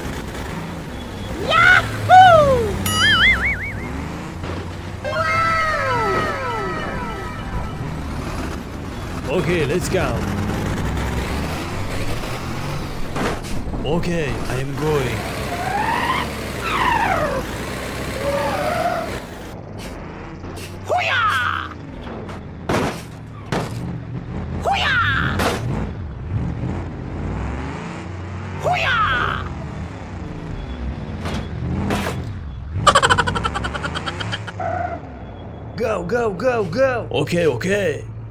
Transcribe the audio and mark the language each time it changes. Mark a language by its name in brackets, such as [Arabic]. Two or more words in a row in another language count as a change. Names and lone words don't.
[English] Yahoo! Okay, let's go. Okay, I am going. Hoo-yah! Hoo-yah! Hoo-yah! Go, go, go, go! Okay, okay.